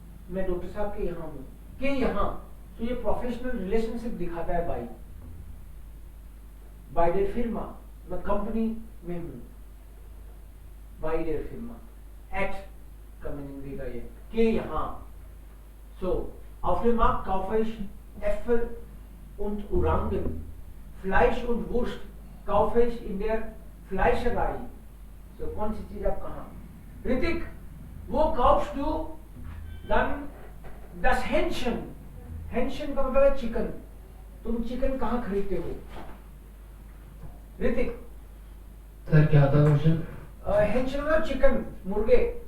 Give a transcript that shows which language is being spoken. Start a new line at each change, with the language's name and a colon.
Hindi: मैं डॉक्टर साहब के यहाँ हूं, के यहाँ. तो ये प्रोफेशनल रिलेशनशिप दिखाता है बाई.
German: बाय देयर फिर्मा,
Hindi: मैं कंपनी में हूं. बाय देयर फिर्मा, एट का मीनिंग देगा ये, के यहाँ.
German: सो auf dem Markt kaufe ich Äpfel und Orangen. Fleisch und Wurst kaufe ich in der Fleischerei.
Hindi: So, कौन सी चीज आप कहाँ?
German: ऋतिक, वो kaufst du dann das Hähnchen.
Hindi: Hähnchen का मतलब है चिकन. तुम चिकन कहाँ खरीदते हो? ऋतिक सर क्या था क्वेश्चन? Hähnchen मतलब चिकन, मुर्गे.